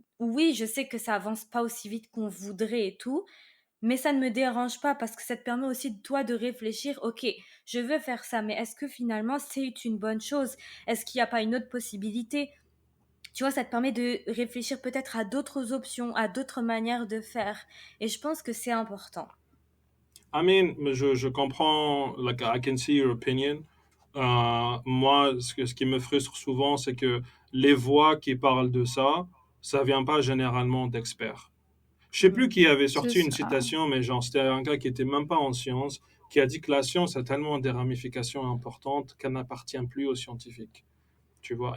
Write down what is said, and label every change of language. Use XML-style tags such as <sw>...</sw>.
<fr>Oui, je sais que ça avance pas aussi vite qu'on voudrait et tout, mais ça ne me dérange pas parce que ça te permet aussi de toi de réfléchir, ok, je veux faire ça, mais est-ce que finalement c'est une bonne chose? Est-ce qu'il n'y a pas une autre possibilité? Tu vois, ça te permet de réfléchir peut-être à d'autres options, à d'autres manières de faire. Et je pense que c'est important.</fr> <en>I mean,</en> <fr>je comprends,</fr> <en>like, I can see your opinion.</en> <fr>Moi, ce qui me frustre souvent, c'est que les voix qui parlent de ça vient pas généralement d'experts. Je sais plus qui avait C'est sorti une ça. citation, mais genre, c'était un gars qui était même pas en sciences, qui a dit que la science a tellement des ramifications importantes qu'elle n'appartient plus aux scientifiques. Tu vois.</fr>